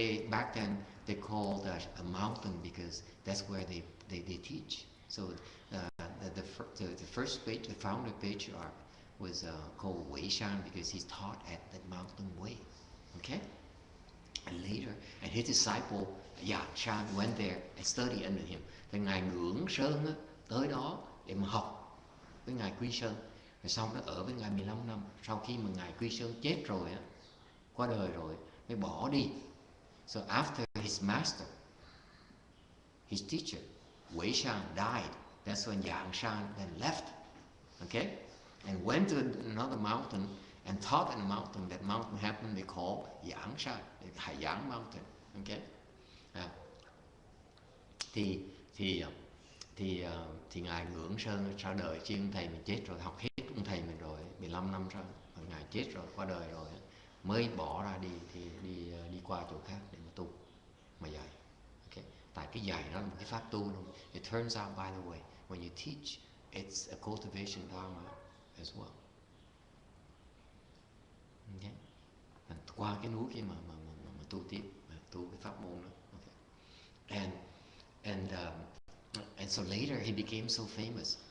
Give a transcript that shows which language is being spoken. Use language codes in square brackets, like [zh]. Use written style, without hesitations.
[en] Back then they called a mountain because that's where they teach. So the first the founder patriarch was called Wei Shan because he's taught at that mountain Wei. Okay. And later, and his disciple Yang Shan went there and studied under him. [vi] Thì ngài Ngưỡng Sơn tới đó để mà học với ngài Quy Sơn. Rồi xong nó ở với ngài 15 năm. Sau khi mà ngài Quy Sơn chết rồi á, qua đời rồi, mới bỏ đi. [en] So after his master, his teacher, Wei Shan died. That's when Yang Shan then left. Okay, and went to another mountain and taught in a mountain. That mountain happened they call Yang Shan, Hải Giảng Mountain. [vi] Okay, thì ngài Ngưỡng Sơn sau đời khi ông thầy mình chết rồi, học hết ông thầy mình rồi, 15 năm sau ngài chết rồi, qua đời rồi mới bỏ ra đi qua chỗ khác để mà tu mà dạy. Okay. Tại cái dạy đó là một cái pháp tu luôn. [en] It turns out, by the way, when you teach, it's a cultivation dharma as well. Okay. [vi] Qua cái núi kia mà tu tiếp, tu cái pháp môn đó. [en] Okay. And so later he became so famous.